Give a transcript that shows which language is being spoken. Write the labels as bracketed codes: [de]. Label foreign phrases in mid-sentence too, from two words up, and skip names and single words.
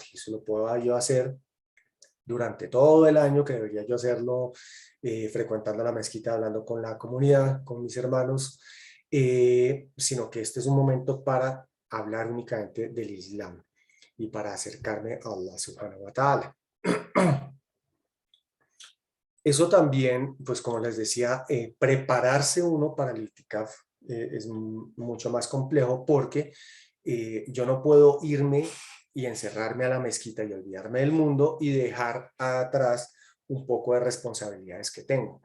[es] Eso lo puedo yo hacer durante todo el año, que debería yo hacerlo frecuentando la mezquita, hablando con la comunidad, con mis hermanos, sino que este es un momento para hablar únicamente del Islam y para acercarme a Allah [ar] سبحانه وتعالى. [es] Eso también, pues como les decía, prepararse uno para el itikaf es mucho más complejo porque yo no puedo irme y encerrarme a la mezquita y olvidarme del mundo y dejar atrás un poco de responsabilidades que tengo.